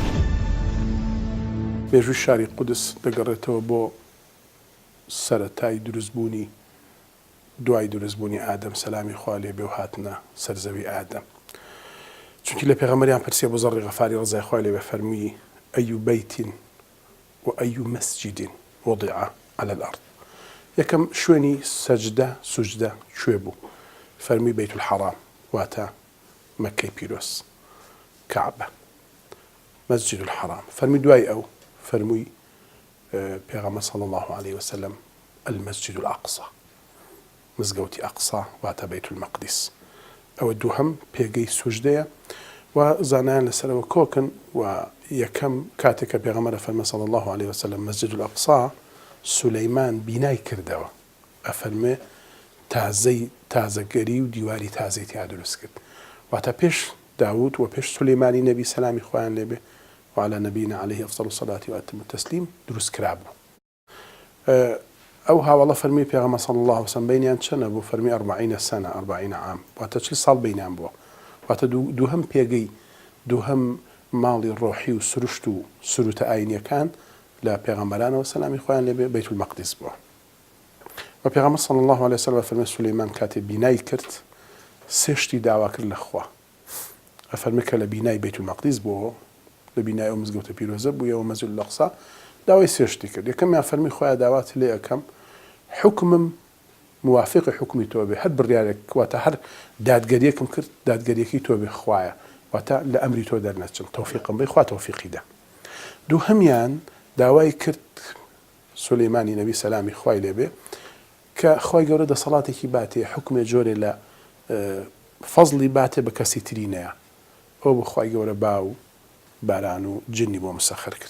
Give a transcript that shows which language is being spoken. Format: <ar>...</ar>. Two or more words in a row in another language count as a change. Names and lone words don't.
<ckb>مێژووی شاری قودس دەگەڕێتەوە بۆ سەرەتای دروستبوونی دوای دروستبوونی ئادەم سەلامی خوا لێ بێ و هاتنە سەرزەوی ئادەم چونکی لە پێغەمبەریان پرسیە بۆ زەڕی غەفاری ڕزای خوای لێ بێ فەرمووی ئەی بەیتین و ئەی مەسجدین</ckb> <ar>وضع على الأرض</ar> <ckb>یەکەم شوێنی سەجدە سوجدە کوێ بوو فەرمی بەیت الحەرام واتە مەکەی پیرۆز کەعبە مەسجد الحەرام فەرمی دوای ئەو فەرمووی پێغەمبەر</ckb> <ar>صلی الله عليه وسلم</ar> <ckb>المسجد الأقصى مزگەوتی ئەقسا واتە بەیت المەقدس ئەوە دووهەم پێگەی سوژدەیە و زانایان لەسەرەوە کۆکن و یەکەم کاتێک کە پێغەمبەر فەرمە</ckb> <ar>صلی الله عليه وسلم</ar> <ckb>مسجد الأقصى سولەیمان بینای کردەوە ئەفەرمێ تازەگەری و دیواری تازەی تیا دروست کرد واتە پێش داوود و پێش سولەیمانی نەبی سەلامی خۆیان لێبێ</ckb> <ar>وعلى نبينا عليه أفضل الصلاة وأتم التسليم</ar> <ckb>دروس كرابو أو هاوالله فرمي بيغمى</ckb> <ar>صلى الله عليه وسلم</ar> <ckb>بينيان چنە بوو فەرمی 40 سنة 40 عام واتە 40 ساڵ بینیان بووە واتە دووهەم پێگەی دووهەم ماڵی ڕۆحی و سروشت و سروتە ئاینیەکان لە پێغەمبەرانەوە سەلامی خۆیان لێبێ بەیت المەقدس بووە و پێغەمبەر</ckb> <ar>صلى الله عليه وسلم</ar> <ckb>فەرمێ سولەیمان کاتێ بینای کرد سێشتی داوا کرد لە خوا ئەفەرمێ کە لە بینای بەیت المەقدس بووە لە بینای ئەو مزگەوتە پیرۆزە بوویەوە مەسجد الأقصى داوای سێشتی کرد یەکەمیان فەرمی خۆیان داوات لێ ئەەکەم حکمم موافقی حکمی تۆ بێ هەر بڕیارێک واتە هەر دادگەریەکم کرد دادگەریەکەی تۆ بێ خوایە واتە لە ئەمری تۆ دەرنەچم تەوفیقم بێ خوا تەوفیقی دا دووهەمیان داوای کرد سولەیمانی نەبی سەلامی خوای لێ بێ کە خوای گەورە دەسەڵاتێکی باتێ حکمێ جۆرێ لە فەزڵی باتێ بە کەسی تری نەیە ئەو بخوای گەورە با و باران و جنی بۆ مسەخر کرد.</ckb>